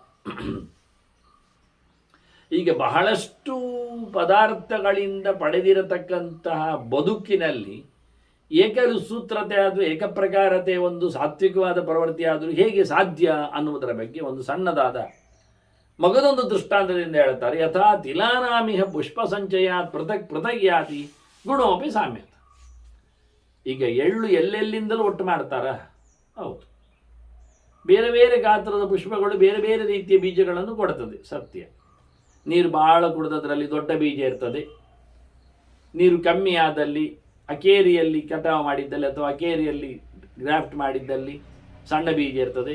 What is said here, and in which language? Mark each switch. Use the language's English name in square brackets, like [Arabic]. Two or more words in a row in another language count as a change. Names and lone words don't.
[Kannada] ಈಗ ಬಹಳಷ್ಟು ಪದಾರ್ಥಗಳಿಂದ ಪಡೆದಿರತಕ್ಕಂತಹ ಬದುಕಿನಲ್ಲಿ ಏಕಸೂತ್ರತೆ ಆದರೂ ಏಕಪ್ರಕಾರತೆ ಒಂದು ಸಾತ್ವಿಕವಾದ ಪ್ರವೃತ್ತಿ ಆದರೂ ಹೇಗೆ ಸಾಧ್ಯ ಅನ್ನುವುದರ ಬಗ್ಗೆ ಒಂದು ಸಣ್ಣದಾದ ಮಗದೊಂದು ದೃಷ್ಟಾಂತದಿಂದ ಹೇಳ್ತಾರೆ. [Sanskrit] ಯಥಾ ತಿಲಾನಾಮಿಹ ಪುಷ್ಪ ಸಂಚಯಾತ್ ಪೃಥಕ್ ಪೃಥಕ್ ಯಾತಿ ಗುಣೋಪಿ ಸಾಮ್ಯತ. [Kannada] ಈಗ ಎಳ್ಳು ಎಲ್ಲೆಲ್ಲಿಂದಲೂ ಒಟ್ಟು ಮಾಡ್ತಾರ? ಹೌದು. ಬೇರೆ ಬೇರೆ ಗಾತ್ರದ ಪುಷ್ಪಗಳು ಬೇರೆ ಬೇರೆ ರೀತಿಯ ಬೀಜಗಳನ್ನು ಕೊಡ್ತದೆ, ಸತ್ಯ. ನೀರು ಭಾಳ ಕುಡಿದದ್ರಲ್ಲಿ ದೊಡ್ಡ ಬೀಜ ಇರ್ತದೆ. ನೀರು ಕಮ್ಮಿ ಆದಲ್ಲಿ ಅಕೇರಿಯಲ್ಲಿ ಕಟಾವು ಮಾಡಿದ್ದಲ್ಲಿ ಅಥವಾ ಅಕೇರಿಯಲ್ಲಿ ಗ್ರಾಫ್ಟ್ ಮಾಡಿದ್ದಲ್ಲಿ ಸಣ್ಣ ಬೀಜ ಇರ್ತದೆ.